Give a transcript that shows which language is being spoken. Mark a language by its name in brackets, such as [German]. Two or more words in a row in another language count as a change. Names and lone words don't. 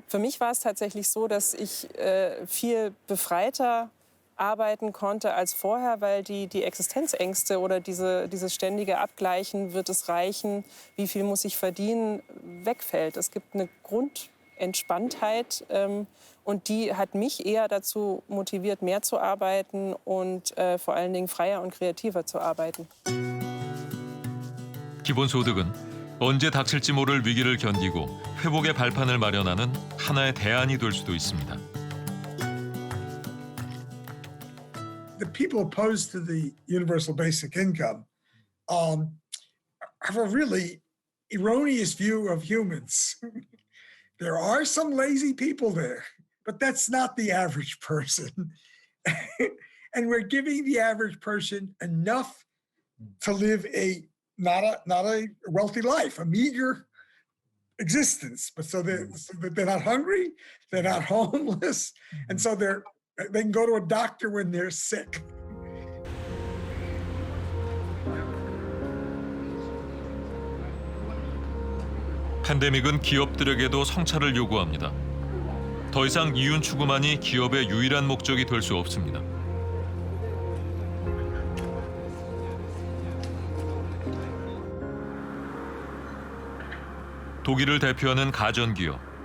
[German] Für mich war es tatsächlich so, dass ich viel befreiter arbeiten konnte als vorher, weil die Existenzängste oder dieses ständige Abgleichen, wird es reichen, wie viel muss ich verdienen, wegfällt. Es gibt eine Grundentspanntheit und die hat mich eher dazu motiviert, mehr zu arbeiten und vor allen Dingen freier und kreativer zu arbeiten. [Korean] 기본소득은 언제 닥칠지 모를 위기를 견디고 회복의 발판을 마련하는 하나의 대안이 될 수도 있습니다. [English] The people opposed to the universal basic income have a really erroneous view of humans. There are some lazy people there, but that's not the average person. And we're giving the average person enough to live not a wealthy life, a meager existence. But so that they're not hungry, they're not homeless, and so they can go to a doctor when they're sick. [Korean] 팬데믹은 기업들에게도 성찰을 요구합니다. 더 이상 이윤 추구만이 기업의 유일한 목적이 될 수 없습니다. 독일을 대표하는 가전기업.